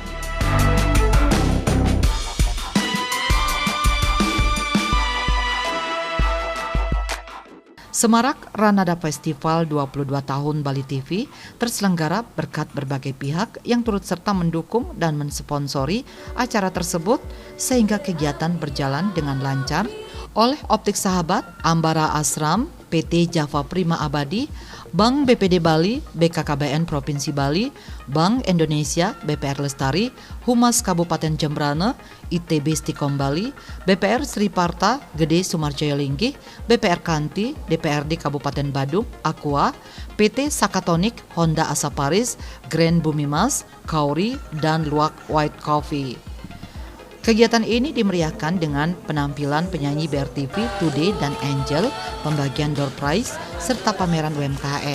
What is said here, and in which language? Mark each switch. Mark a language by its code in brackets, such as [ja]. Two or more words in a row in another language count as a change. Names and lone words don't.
[id] Semarak Ranada Festival 22 tahun Bali TV terselenggara berkat berbagai pihak yang turut serta mendukung dan mensponsori acara tersebut sehingga kegiatan berjalan dengan lancar oleh Optik Sahabat, Ambara Asram, PT Java Prima Abadi, Bank BPD Bali, BKKBN Provinsi Bali, Bank Indonesia, BPR Lestari, Humas Kabupaten Jembrana, ITB Stikom Bali, BPR Sri Parta, Gede Sumarjaya Linggih, BPR Kanti, DPRD Kabupaten Badung, Aqua, PT Sakatonik, Honda Asaparis, Grand Bumimas, Kauri, dan Luwak White Coffee. Kegiatan ini dimeriahkan dengan penampilan penyanyi BRTV, Today dan Angel, pembagian [en] door prize, [id] serta pameran UMKM.